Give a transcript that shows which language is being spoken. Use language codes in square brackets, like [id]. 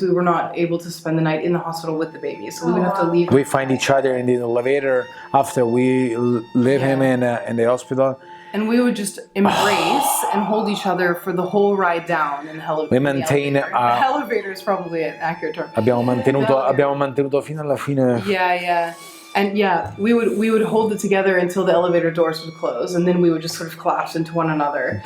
[en] We were not able to spend the night in the hospital with the baby, so we would have to leave. We find each other in the elevator after we leave him in the hospital, and we would just embrace and hold each other for the whole ride down in the elevator. We maintain. The elevator is probably an accurate term. [it] Abbiamo mantenuto fino alla fine. [en] Yeah. And we would hold it together until the elevator doors would close, and then we would just sort of collapse into one another.